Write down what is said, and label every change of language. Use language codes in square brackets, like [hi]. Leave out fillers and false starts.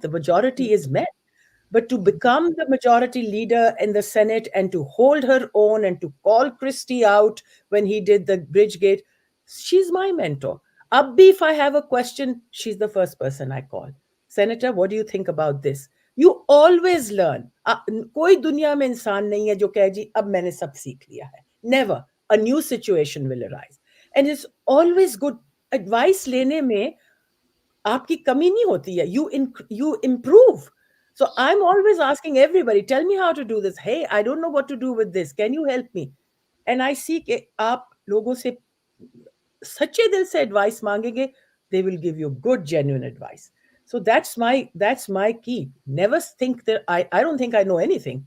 [en] The majority is men. But to become the majority leader in the Senate and to hold her own and to call Christie out when he did the bridge gate, she's my mentor. Abhi, if I have a question, she's the first person I call. Senator, what do you think about this? You always learn. [hi] कोई दुनिया में इंसान नहीं है जो कहे जी अब मैंने सब सीख लिया है. [en] Never. A new situation will arise. And it's always good. [hi] Advice लेने में आपकी कमी नहीं होती है. [en] You improve. So I'm always asking everybody, tell me how to do this. Hey, I don't know what to do with this. Can you help me? And I see [hi] कि आप लोगों से सच्चे दिल से [en] advice [hi] मांगेंगे, [en] they will give you good, genuine advice. So that's my key. Never think that I don't think I know anything.